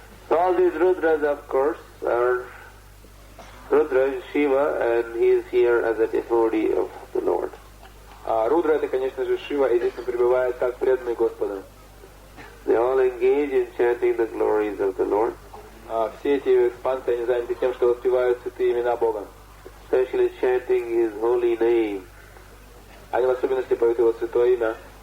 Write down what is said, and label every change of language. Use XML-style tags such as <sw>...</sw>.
<en>all these Rudras, of course, are Rudra is Shiva, and he is here as a devotee of the Lord.</en> <ru>Рудра — это, конечно же, Шива, и здесь он пребывает как преданный Господа.</ru> <en>They all engage in chanting the glories of the Lord.</en> <ru>Все эти экспансии, они заняты тем, что воспевают святые имена Бога.</ru> <en>Especially chanting His holy name.</en> <ru>Они в особенности поют Его святое имя.</ru>